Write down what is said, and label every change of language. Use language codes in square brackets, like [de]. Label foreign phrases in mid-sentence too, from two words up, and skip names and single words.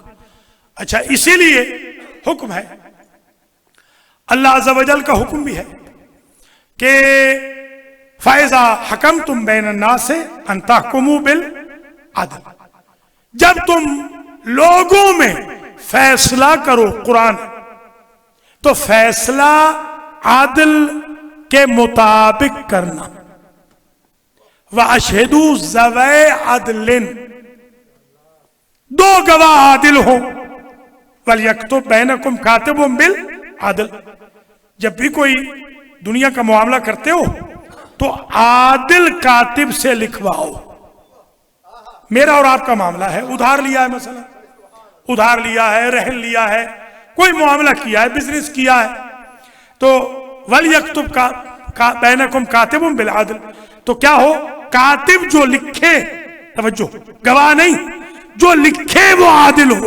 [ur] اچھا، اسی لیے حکم ہے، اللہ [ar] عزّ وجلّ [ur] کا حکم بھی ہے کہ [ar] فإذا حكم تم بين الناس سي أن تحكموا بالعدل, [ur] جب تم لوگوں میں فیصلہ کرو، قرآن تو فیصلہ عادل کے مطابق کرنا. [ar] وأشهدوا ذوي عدل, [ur] 2 گواہ عادل ہو, [ar] وليكتب بينكم كاتب بالعدل. [ur] جب بھی کوئی دنیا کا معاملہ کرتے ہو تو عادل کاتب سے لکھواؤ. میرا اور آپ کا معاملہ ہے، ادھار لیا ہے، مسئلہ ادھار لیا ہے، رہن لیا ہے، کوئی معاملہ کیا ہے، بزنس کیا ہے، تو [ar] وليكتب كا بينكم كاتب بالعادل, [ur] تو کیا ہو، کاتب جو لکھے، توجہ، گواہ نہیں، جو لکھے وہ عادل ہو.